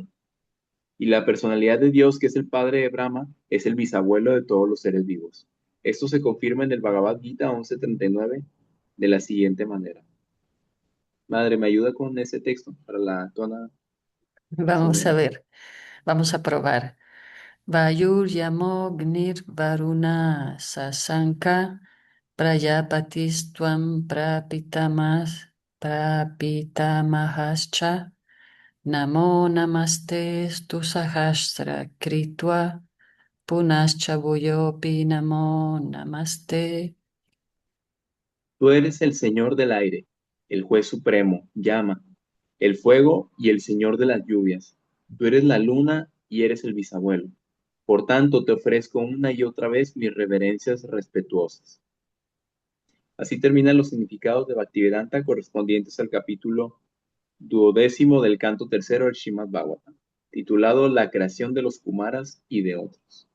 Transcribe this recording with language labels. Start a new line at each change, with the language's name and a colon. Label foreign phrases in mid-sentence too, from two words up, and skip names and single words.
Spanish: Y la personalidad de Dios, que es el padre de Brahma, es el bisabuelo de todos los seres vivos. Esto se confirma en el Bhagavad Gita 11:39 de la siguiente manera. Madre, ¿me ayuda con ese texto para la tona? Vamos a ver, vamos a probar.
Sanskrit: वायुर्यमोऽग्निर्वरुणः शशाङ्कः प्रजापतिस्त्वं प्रपितामहश्च नमो नमस्तेऽस्तु सहस्रकृत्वः पुनश्च भूयोऽपि नमो नमस्ते.
Spanish: Tú eres el Señor del aire, el juez supremo, llama, el fuego y el Señor de las lluvias. Tú eres la luna y eres el bisabuelo. Por tanto, te ofrezco una y otra vez mis reverencias respetuosas. Así terminan los significados de Bhaktivedanta correspondientes al capítulo 12 del canto tercero del Srimad Bhagavatam, titulado La creación de los Kumaras y de otros.